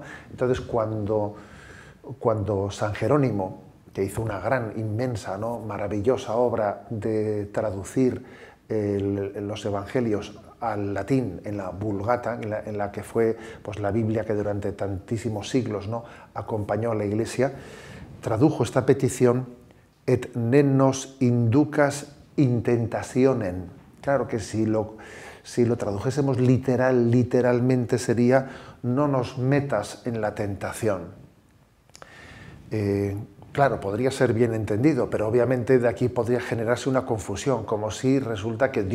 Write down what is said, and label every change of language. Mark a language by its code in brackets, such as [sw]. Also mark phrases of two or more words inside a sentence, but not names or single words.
[es] Entonces, cuando San Jerónimo, que hizo una gran, inmensa, ¿no?, maravillosa obra de traducir los evangelios al latín, en la Vulgata, en la que fue pues, la Biblia que durante tantísimos siglos, ¿no?, acompañó a la Iglesia, tradujo esta petición, [la] et ne nos inducas in tentationem. [es] Claro que si lo tradujésemos literalmente sería, no nos metas en la tentación. Claro, podría ser bien entendido, pero obviamente de aquí podría generarse una confusión, como si resulta que